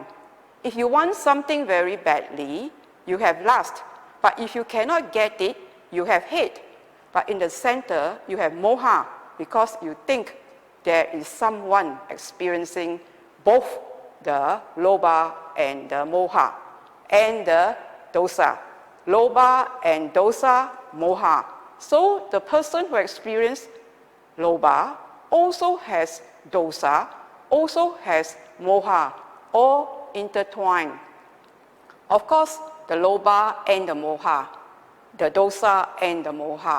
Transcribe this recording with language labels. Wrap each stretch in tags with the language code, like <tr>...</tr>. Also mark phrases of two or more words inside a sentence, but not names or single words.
<en>If you want something very badly, you have lust, but if you cannot get it, you have hate. But in the center, you have moha, because you think there is someone experiencing both the lobha and the moha, and the dosa. Lobha and dosa, moha. So the person who experiences lobha also has dosa, also has moha, all intertwined. Of course, the lobha and the moha, the dosa and the moha.</en>